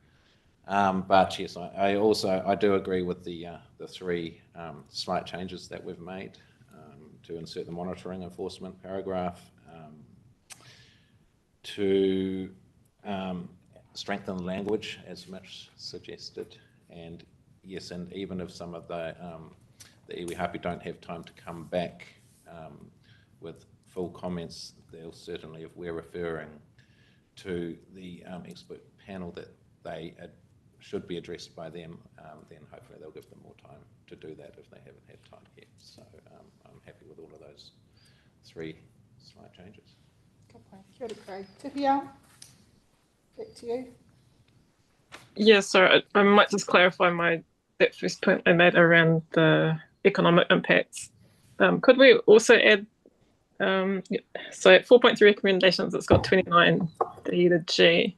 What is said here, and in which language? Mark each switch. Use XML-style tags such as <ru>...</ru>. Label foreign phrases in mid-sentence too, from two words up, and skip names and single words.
<en>But yes, I do agree with the three slight changes that we've made to insert the monitoring enforcement paragraph, to strengthen the language, as Mitch suggested, and yes, and even if some of the</en> <mi>iwi hapi</mi> <en>don't have time to come back with full comments, they'll certainly, if we're referring to the expert panel that they should be addressed by them, then hopefully they'll give them more time to do that if they haven't had time yet. So I'm happy with all of those three slight changes.</en> <mi>Kia ora, Craig. Tuhia,</mi> <en>back to you. Yeah, so I might just clarify that first point I made around the economic impacts. Could we also add, so at 4.3 recommendations, it's got 29 D to G.</en>